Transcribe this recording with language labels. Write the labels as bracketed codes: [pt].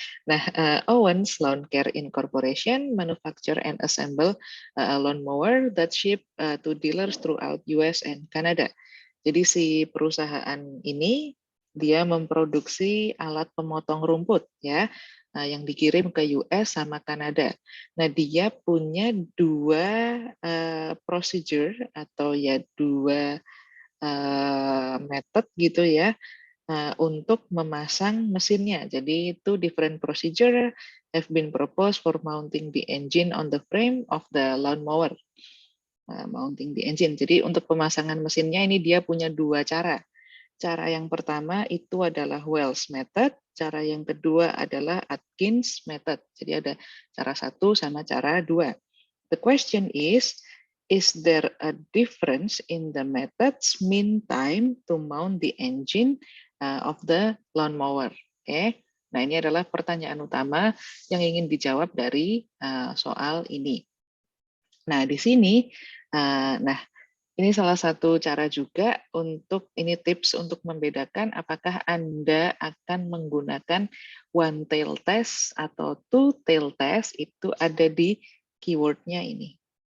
[en] Nah, Owens Lawn Care Incorporation manufacture and assemble a lawnmower that ship to dealers throughout US and Canada. [id] Jadi si perusahaan ini dia memproduksi alat pemotong rumput ya, yang dikirim ke US sama Kanada. Nah, dia punya dua procedure atau ya dua method gitu ya untuk memasang mesinnya. Jadi itu [en] different procedure have been proposed for mounting the engine on the frame of the lawnmower. Mounting the engine. [id] Jadi untuk pemasangan mesinnya ini dia punya dua cara. Cara yang pertama itu adalah Wells method, cara yang kedua adalah Atkins method. Jadi ada cara satu sama cara dua. [en] The question is there a difference in the methods mean time to mount the engine of the lawnmower? Oke. [id] Nah, ini adalah pertanyaan utama yang ingin dijawab dari soal ini. Nah, di sini, ini salah satu cara juga untuk, ini tips untuk membedakan apakah Anda akan menggunakan one tail test atau two tail test, itu ada di keywordnya ini.